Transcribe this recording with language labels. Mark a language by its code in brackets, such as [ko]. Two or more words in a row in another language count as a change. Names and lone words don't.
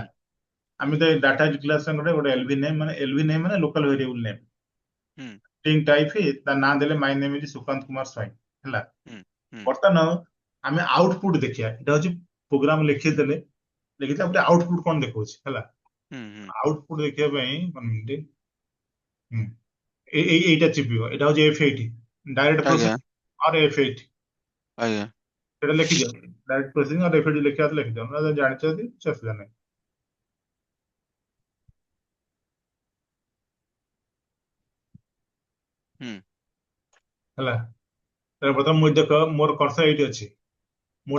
[or] ଆମେ ତ [en] data declaration [or] ଗୋଟେ [en] LV name [or] ମାନେ [en] local variable name हम्म string type [or] ତା ନାଁ ଦେଲେ [en] my name is [or] ସୁକାନ୍ତ କୁମାର ସ୍ୱାଇଁ ହେଲା। हम्म ବର୍ତ୍ତମାନ ଆମେ ଆଉଟପୁଟ ଦେଖିବା ଏଇଟା ହଉଛି ପ୍ରୋଗ୍ରାମ ଲେଖିଥିଲା ଗୋଟେ ଆଉଟପୁଟ କଣ ଦେଖଉଛି ହେଲା। हम्म ଆଉଟପୁଟ ଦେଖିବା ପାଇଁ [en] one minute, [or] ହୁଁ, ଏଇଟା ଚିପିବ ଏଇଟା ହଉଛି F8 ଡାଇରେକ୍ଟ [hi] आ [or] ପ୍ରୋସେସ [hi] गया [or] ଅର F8 [hi] आ गया [or] ସେଟା ଲେଖିଦିଅ [en] direct processing [or] ଅର F8 ଲେଖିବା ତ ଲେଖିଦିଅ ନହେଲେ ଜାଣିଛ ଯଦି କିଛି ଅସୁବିଧା ନାହିଁ हम्म ହେଲା। ତାପରେ ବର୍ତ୍ତମାନ ମୁଁ ଦେଖ ମୋର କର୍ସର ଏଇଠି ଅଛି ମୁଁ